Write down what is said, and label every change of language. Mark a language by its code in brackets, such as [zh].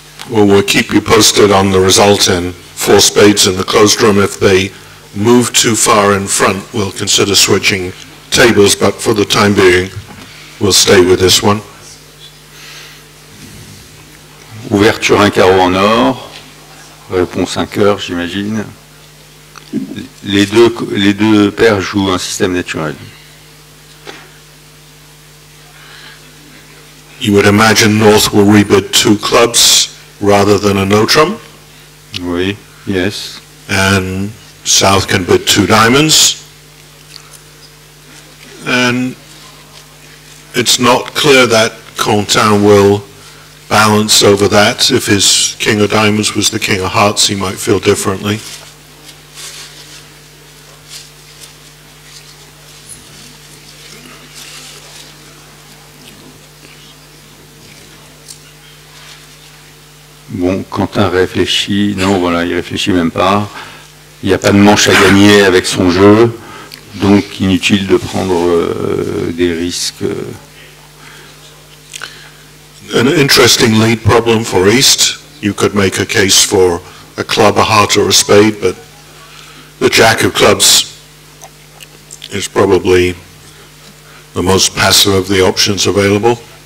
[en] Well, we'll keep you posted on the result in 4 spades in the closed room. If they move too far in front, we'll consider switching tables, but for the time being, we'll stay with this one. [fr] Ouverture un carreau en or, réponse un cœur, j'imagine. Les deux paires jouent un système naturel. [en] You would imagine North will rebid 2 clubs rather than a no trump. [fr] Oui, yes. [en] And South can bid 2 diamonds. And it's not clear that Quentin will balance over that. If his king of diamonds was the king of hearts, he might feel differently. [fr] Bon, Quentin réfléchit. Non, voilà, il réfléchit même pas. Il n'y a pas de manche à gagner avec son jeu, donc inutile de prendre des risques. [en] An interesting lead problem for East. You could make a case for a club, a heart, or a spade, but the jack of clubs is probably the most passive of the options available.